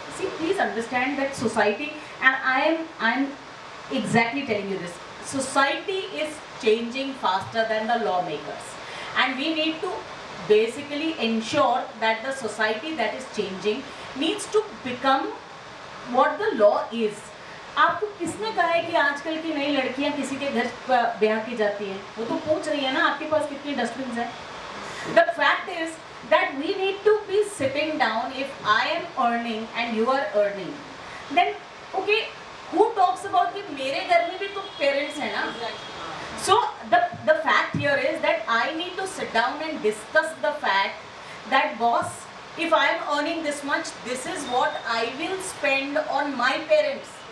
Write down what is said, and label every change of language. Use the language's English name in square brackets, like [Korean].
[English] See, please understand that society, and I'm exactly telling you this. Society is changing faster than the lawmakers, and we need to basically ensure that the society that is changing needs to become what the law is. [Hindi] आपको किसने कहा है कि आजकल की नई लड़कियां किसी के घर ब्याह की जाती हैं? वो तो पूछ रही है ना, आपके पास कितनी डस्टबिन है? [English] The fact is that we need to be sitting down. If I am earning and you are earning, then okay, who talks about [Hindi] कि मेरे घर में भी तो parents हैं ना? [English] So the fact here is that I need to sit down and discuss the fact that boss, if I am earning this much, this is what I will spend on my parents.